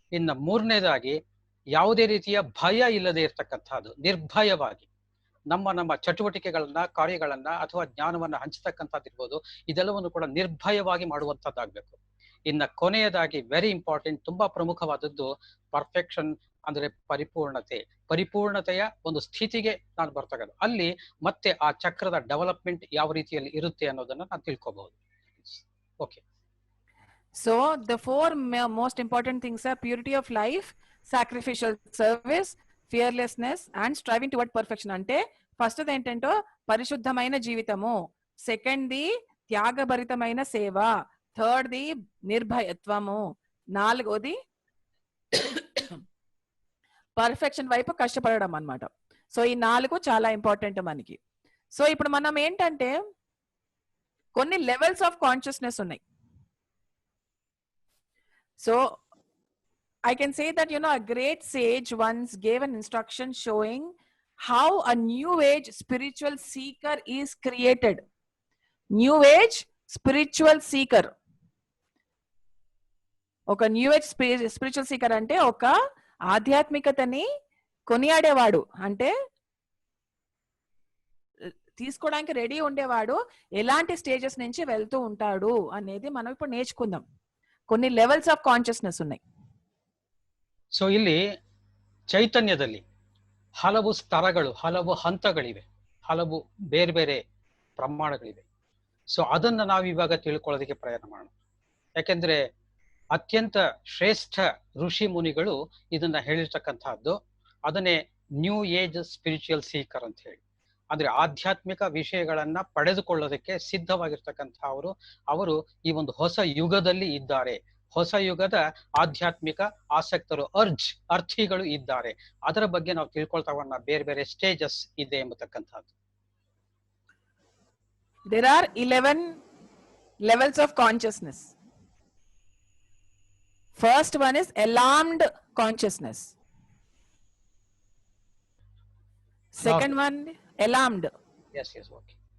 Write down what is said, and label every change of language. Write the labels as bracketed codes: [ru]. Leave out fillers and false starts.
[kn] ಇನ್ನು ಮೂರನೇದಾಗಿ ಯಾವುದೇ ರೀತಿಯ ಭಯ ಇಲ್ಲದೆ ಇರತಕ್ಕಂಥದ್ದು, ನಿರ್ಭಯವಾಗಿ ನಮ್ಮ ಚಟುವಟಿಕೆಗಳನ್ನ, ಕಾರ್ಯಗಳನ್ನ ಅಥವಾ ಜ್ಞಾನವನ್ನ ಹಂಚತಕ್ಕಂಥದ್ದಿರ್ಬೋದು, ಇದೆಲ್ಲವನ್ನು ಕೂಡ ನಿರ್ಭಯವಾಗಿ ಮಾಡುವಂಥದ್ದಾಗಬೇಕು. ಇನ್ನು ಕೊನೆಯದಾಗಿ [en] very important, [kn] ತುಂಬಾ ಪ್ರಮುಖವಾದದ್ದು ಪರ್ಫೆಕ್ಷನ್, ಅಂದ್ರೆ ಪರಿಪೂರ್ಣತೆಯ ಒಂದು ಸ್ಥಿತಿಗೆ ನಾನು ಬರ್ತಕ್ಕಂಥ ಅಲ್ಲಿ ಮತ್ತೆ ಆ ಚಕ್ರದ ಡೆವಲಪ್ಮೆಂಟ್ ಯಾವ ರೀತಿಯಲ್ಲಿ ಇರುತ್ತೆ ಅನ್ನೋದನ್ನ ನಾನು ತಿಳ್ಕೋಬಹುದು. Okay. [en] So the 4 most important things are purity of life, sacrificial service, fearlessness, and striving toward perfection. [te] అంటే ఫస్ట్ ఏంటంటే పరిశుద్ధమైన జీవితము, సెకండ్ ది త్యాగభరితమైన సేవ, థర్డ్ ది నిర్భయత్వము, 4వది పర్ఫెక్షన్ వైపు కష్టపడడం అన్నమాట. సో ఈ 4 చాలా ఇంపార్టెంట్ మనకి. సో ఇప్పుడు మనం ఏంటంటే కొన్ని లెవెల్స్ ఆఫ్ కాన్షియస్నెస్ ఉన్నాయి. [en] So I can say that, a great sage once gave an instruction showing how a new age spiritual seeker is created. New age spiritual seeker. [te] ఒక new age spiritual seeker అంటే ఒక ఆధ్యాత్మికతని కొనియాడేవాడు, అంటే తీసుకోవడానికి ready ఉండేవాడు, ఎలాంటి stages నుంచి వెళ్తూ ఉంటాడు అనేది మనం ఇప్పుడు నేర్చుకుందాం. కొన్ని లెవెల్స్ ఆఫ్ కాన్షియస్నెస్ ఉన్నాయి. [kn] ಸೊ ಇಲ್ಲಿ ಚೈತನ್ಯದಲ್ಲಿ ಹಲವು ಸ್ತರಗಳು, ಹಲವು ಹಂತಗಳಿವೆ, ಹಲವು ಬೇರೆ ಬೇರೆ ಪ್ರಮಾಣಗಳಿವೆ. ಸೊ ಅದನ್ನ ನಾವು ಇವಾಗ ತಿಳ್ಕೊಳ್ಳೋದಕ್ಕೆ ಪ್ರಯತ್ನ ಮಾಡೋಣ. ಯಾಕೆಂದ್ರೆ ಅತ್ಯಂತ ಶ್ರೇಷ್ಠ ಋಷಿ ಮುನಿಗಳು ಇದನ್ನ ಹೇಳಿರ್ತಕ್ಕಂಥದ್ದು. ಅದನ್ನೇ ನ್ಯೂ ಏಜ್ ಸ್ಪಿರಿಚುವಲ್ ಸೀಕರ್ ಅಂತ ಹೇಳಿ, ಅಂದ್ರೆ ಆಧ್ಯಾತ್ಮಿಕ ವಿಷಯಗಳನ್ನ ಪಡೆದುಕೊಳ್ಳೋದಕ್ಕೆ ಸಿದ್ಧವಾಗಿರ್ತಕ್ಕಂಥ ಅವರು ಈ ಒಂದು ಹೊಸ ಯುಗದಲ್ಲಿ ಇದ್ದಾರೆ. ಹೊಸ ಯುಗದ ಆಧ್ಯಾತ್ಮಿಕ ಆಸಕ್ತರು, ಅರ್ಥಿಗಳು ಇದ್ದಾರೆ. ಅದರ ಬಗ್ಗೆ ನಾವು ತಿಳ್ಕೊಳ್ತಾ ಬೇರೆ ಬೇರೆ ಸ್ಟೇಜಸ್ ಇದೆ ಎಂಬತಕ್ಕಂಥದ್ದು. [en] There are 11 levels of consciousness. First one is alarmed consciousness. Second one, alarmed. Yes, yes, okay.